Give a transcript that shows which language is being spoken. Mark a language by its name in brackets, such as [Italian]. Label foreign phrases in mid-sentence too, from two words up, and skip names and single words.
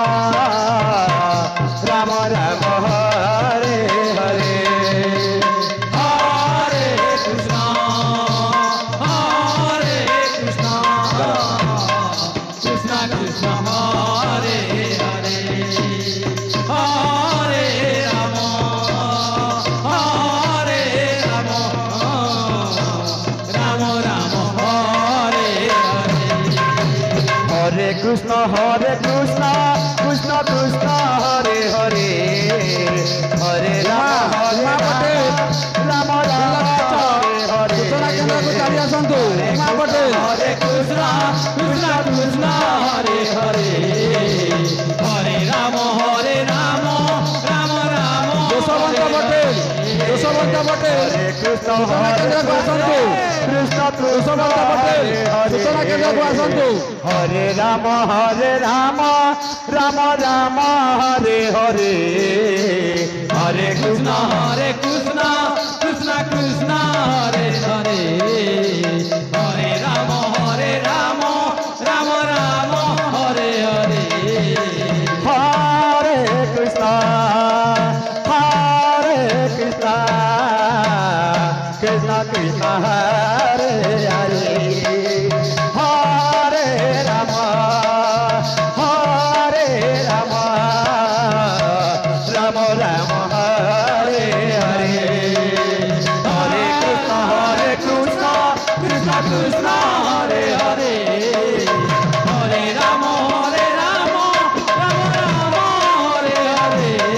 [Sanskrit] রাম রাম হরে হরে হরে কৃষ্ণ কৃষ্ণ কৃষ্ণ হরে হরে হরে রাম রাম রাম হরে হরে কৃষ্ণ কৃষ্ণ কৃষ্ণ হরে হরে হরে রাম পটেল রাম রাম হরে [Odia] ସୂଚନା କେନ୍ଦ୍ରକୁ ଚାଲି ଆସନ୍ତୁ [Sanskrit] ଉମା ପଟେଲ ହରେ କୃଷ୍ଣ କୃଷ୍ଣ ହରେ ହରେ ହରେ ରାମ ରାମ ରାମ ଯଶୋବନ୍ତ ପଟେଲ ହରେ କୃଷ୍ଣ [Odia] ସୂଚନା କେନ୍ଦ୍ରକୁ ଆସନ୍ତୁ [Sanskrit] କୃଷ୍ଣ ଯଶୋବନ୍ତ ପଟେଲ [Odia] ସୂଚନା କେନ୍ଦ୍ରକୁ ଆସନ୍ତୁ [Sanskrit] ହରେ ରାମ ରାମ ରାମ ହରେ ହରେ ହରେ କୃଷ୍ଣ କୃଷ୍ଣ କୃଷ୍ଣ ହରେ ହରେ ହରେ ରାମ ରାମ ରାମ ହରେ ହରେ ହରେ କୃଷ୍ଣ কৃষ্ণ কৃষ্ণ হরে হরে হরে রাম রাম রাম হরে হরে হরে কৃষ্ণ কৃষ্ণ কৃষ্ণ হরে হরে হরে রাম রাম রাম হরে হরে